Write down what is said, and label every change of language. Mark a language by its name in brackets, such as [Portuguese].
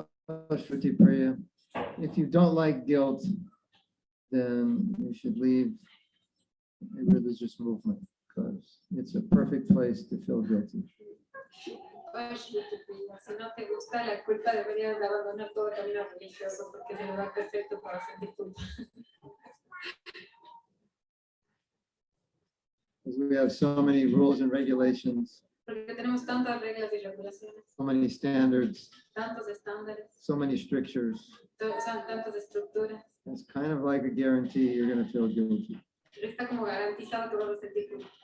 [English] Shruti Priya, if you don't like guilt, then you should leave a religious movement because it's a perfect place to feel guilty. [Spanish] Si no te gusta la culpa, deberías de abandonar todo camino religioso porque es el lugar perfecto para sentir culpa. [English] Because we have so many rules and regulations, [Spanish] Porque tenemos tantas reglas y regulaciones, [English] so many standards, [Spanish] tantos estándares, [English] so many strictures. [Spanish] son tantas estructuras. [English] It's kind of like a guarantee you're going to feel guilty. [Spanish] Pero está como garantizado que vas a sentir culpa.